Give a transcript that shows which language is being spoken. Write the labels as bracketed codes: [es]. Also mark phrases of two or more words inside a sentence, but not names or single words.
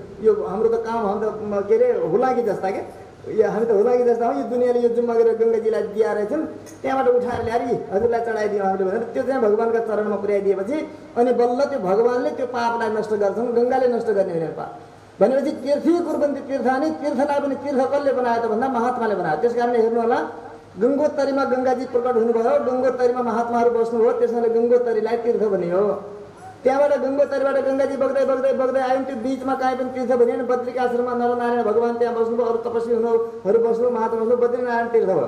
[ne] यो हाम्रो त काम, हामी त के अरे हुलाकी जस्ता के, हामी त हुलाकी जस्ता हो। यो दुनियाँले यो जिम्मा गरेर गङ्गाजीलाई दिया रहेछन्, त्यहाँबाट उठाएर ल्याएर हजुरलाई चढाइदिउँ हामीले भनेर त्यो चाहिँ भगवान्का चरणमा पुर्याइदिएपछि अनि बल्ल त्यो भगवान्ले त्यो पापलाई नष्ट गर्छन्। गङ्गाले नष्ट गर्ने होइन पाप भनेपछि [sa] तीर्थी कुर्वन्ति तीर्थानि। [ne] तीर्थलाई पनि तीर्थ कसले बनायो त भन्दा महात्माले बनायो। त्यस कारणले हेर्नु होला, गङ्गोत्तरीमा गङ्गाजी प्रकट हुनुभयो, गङ्गोत्तरीमा महात्माहरू बस्नुभयो, त्यसैले गङ्गोत्तरीलाई तीर्थ बनियो। त्यहाँबाट गङ्गोत्तरीबाट गङ्गाजी बग्दै बग्दै बग्दै आयौँ। त्यो बिचमा काहीँ पनि तीर्थ बनिएन। बद्रिका आश्रममा नरनारायण भगवान् त्यहाँ बस्नुभयो, अरू तपस्वी हुनुहरू बस्नु, महात्मा बस्नु, बद्रीनारायण तीर्थ भयो।